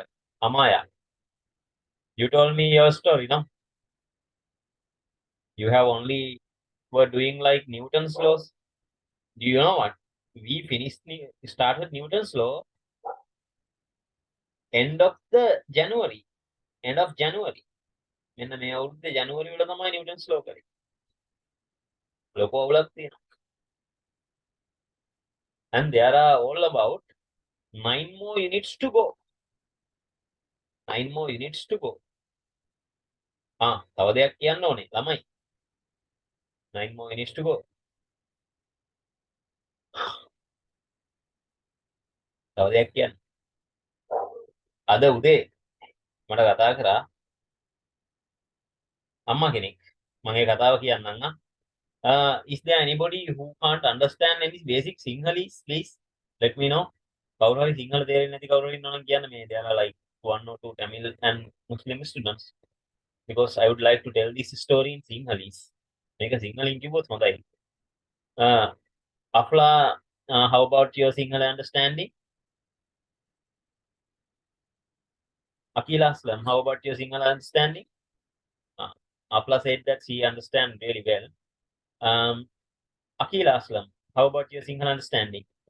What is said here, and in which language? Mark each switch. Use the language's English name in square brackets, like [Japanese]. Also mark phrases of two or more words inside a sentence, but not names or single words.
[English] Amaya, you told me your story, no? You have only were doing like Newton's laws. Do you know what? We started Newton's law end of January. End of January. [Sinhala] මෙන්න මේ අවුරුද්දේ ජනවරි වල තමයි නිව්ටන්ස් ලෝ කරේ. ලොකු අවුලක් තියෙනවා. [English] And there are all about 9 more units to go. 9 more units to go. [Sinhala] තව දෙයක් කියන්න ඕනේ ළමයි. 9 more units to go. තව දෙයක් කියන්න. අද උදේ මට කතා කරා අම්මා කෙනෙක්. මගේ කතාව කියන්නම්. [English] Is there anybody who can't understand any basic Sinhalese? Please let me know. [Sinhala] කවුරු හරි සිංහල තේරෙන්නේ නැති කවුරු හරි ඉන්නවා නම් කියන්න. [English] මේ there are like 1 or 2 Tamil and Muslim students, because I would like to tell this story in Sinhalese. [Sinhala] මේක සිංහලෙන් කිව්වොත් හොඳයි. [English] Afla, how about your Sinhala understanding? Akila Aslam, how about your Sinhala understanding? Afla said that she understands really well. Akila Aslam, how about your Sinhala understanding?